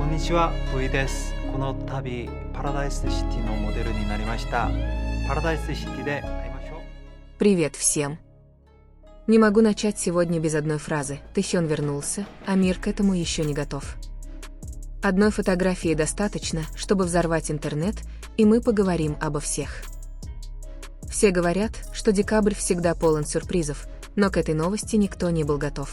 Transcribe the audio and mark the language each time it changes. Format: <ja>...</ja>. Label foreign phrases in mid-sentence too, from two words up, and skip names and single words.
<ja>ちは、V です。この度、パラダイスシティのモデルになりました。パラダイスシティで会いましょう。</ja> <ru>Привет всем. Не могу начать сегодня без одной фразы. Тэхён вернулся, а мир к этому еще не готов. Одной фотографии достаточно, чтобы взорвать интернет, и мы поговорим обо всех. Все говорят, что декабрь всегда полон сюрпризов, но к этой новости никто не был готов.</ru>